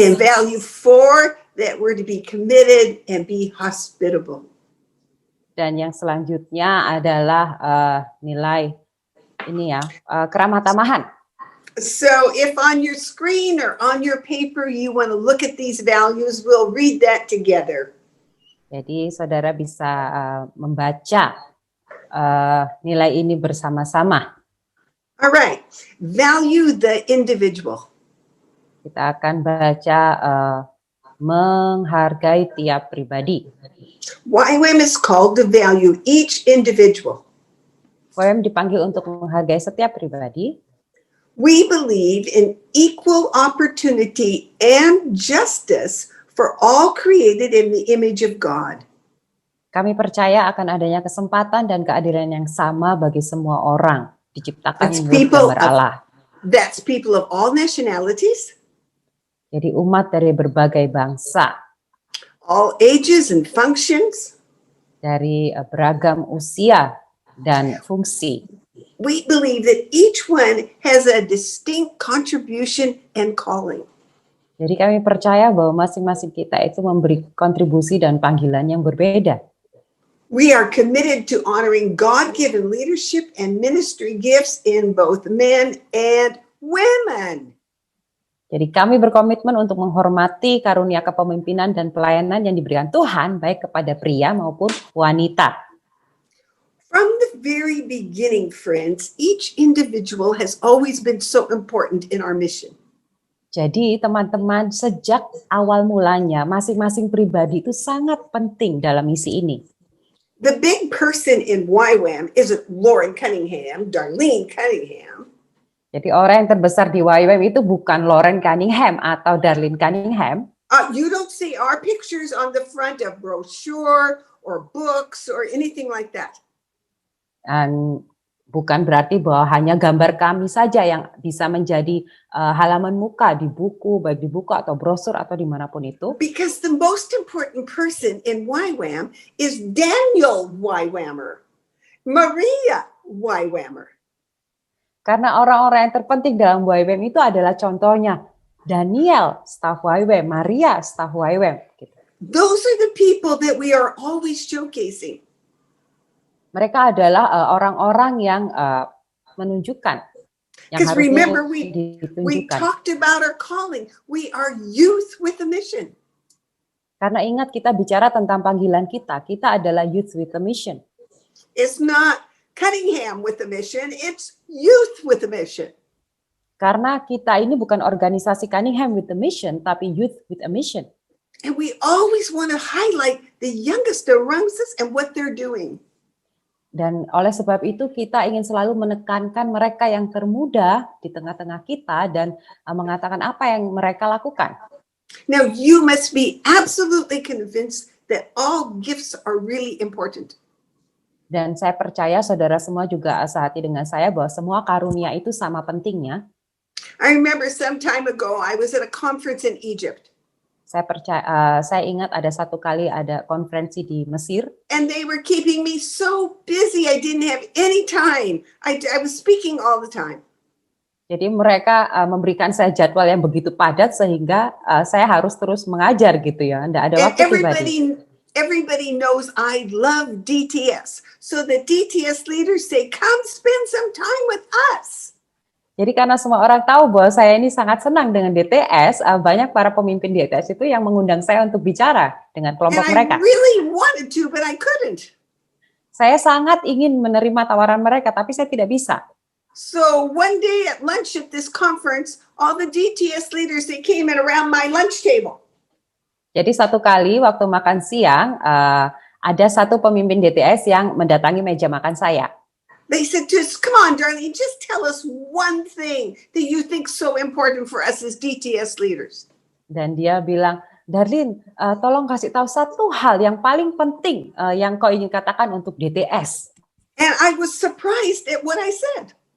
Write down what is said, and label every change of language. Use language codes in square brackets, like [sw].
[en] And value 4, that we're to be committed and be hospitable. [id] Dan yang selanjutnya adalah nilai ini ya, keramah tamahan. [en] So if on your screen or on your paper you want to look at these values, we'll read that together. [id] Jadi saudara bisa membaca nilai ini bersama-sama. [en] All right, value the individual. [id] Kita akan baca menghargai tiap pribadi. [en] YWAM is called to value each individual. [id] YWAM dipanggil untuk menghargai setiap pribadi. [en] We believe in equal opportunity and justice for all created in the image of God. [id] Kami percaya akan adanya kesempatan dan keadilan yang sama bagi semua orang diciptakan menurut gambar Allah. [en] That's people of all nationalities. [id] Jadi umat dari berbagai bangsa. [en] All ages and functions. [id] Dari beragam usia dan fungsi. [en] We believe that each one has a distinct contribution and calling. [id] Jadi kami percaya bahwa masing-masing kita itu memberi kontribusi dan panggilan yang berbeda. [en] We are committed to honoring God-given leadership and ministry gifts in both men and women. [id] Jadi kami berkomitmen untuk menghormati karunia kepemimpinan dan pelayanan yang diberikan Tuhan baik kepada pria maupun wanita. [en] From the very beginning, friends, each individual has always been so important in our mission. [id] Jadi teman-teman, sejak awal mulanya masing-masing pribadi itu sangat penting dalam misi ini. [en] The big person in YWAM isn't Lauren Cunningham, Darlene Cunningham. [id] Jadi orang yang terbesar di YWAM itu bukan Lauren Cunningham atau Darlene Cunningham. [en] You don't see our pictures on the front of brochure or books or anything like that. [id] Dan bukan berarti bahwa hanya gambar kami saja yang bisa menjadi halaman muka di buku, baik di buku atau brosur atau dimanapun itu. [en] Because the most important person in YWAM is Daniel YWAMer, Maria YWAMer. [id] Karena orang-orang yang terpenting dalam YWAM itu adalah contohnya Daniel, staf YWAM, Maria, staf YWAM. Gitu. [en] Those are the people that we are always showcasing. [id] Mereka adalah orang-orang yang menunjukkan. [en] Because remember, we [id] ditunjukkan. [en] talked about our calling. We are youth with a mission. [id] Karena ingat kita bicara tentang panggilan kita adalah youth with a mission. [en] It's not Cunningham with a mission, it's youth with a mission. [id] Karena kita ini bukan organisasi Cunningham with a mission, tapi youth with a mission. [en] And we always want to highlight the youngest amongst us and what they're doing. [id] Dan oleh sebab itu kita ingin selalu menekankan mereka yang termuda di tengah-tengah kita dan mengatakan apa yang mereka lakukan. [en] Now you must be absolutely convinced that all gifts are really important. [id] Dan saya percaya saudara semua juga sehati dengan saya bahwa semua karunia itu sama pentingnya. [en] I remember some time ago I was at a conference in Egypt. [id] Saya ingat ada satu kali ada konferensi di Mesir. [en] And they were keeping me so busy I didn't have any time. I was speaking all the time. [id] Jadi mereka memberikan saya jadwal yang begitu padat sehingga saya harus terus mengajar gitu ya. Nggak ada waktu pribadi. [en] Everybody knows I love DTS. So the DTS leaders say, come spend some time with us. [id] Jadi karena semua orang tahu bahwa saya ini sangat senang dengan DTS, banyak para pemimpin DTS itu yang mengundang saya untuk bicara dengan kelompok mereka. [en] I really wanted to, but I couldn't. [id] Saya sangat ingin menerima tawaran mereka, tapi saya tidak bisa. [en] So one day at lunch at this conference, all the DTS leaders, they came in around my lunch table. [id] Jadi satu kali waktu makan siang, ada satu pemimpin DTS yang mendatangi meja makan saya. [en] They said to us, come on, darling, just tell us one thing that you think so important for us as DTS leaders. [id] Dan dia bilang, Darlene, tolong kasih tahu satu hal yang paling penting yang kau ingin katakan untuk DTS. [en] And I was surprised at what I said.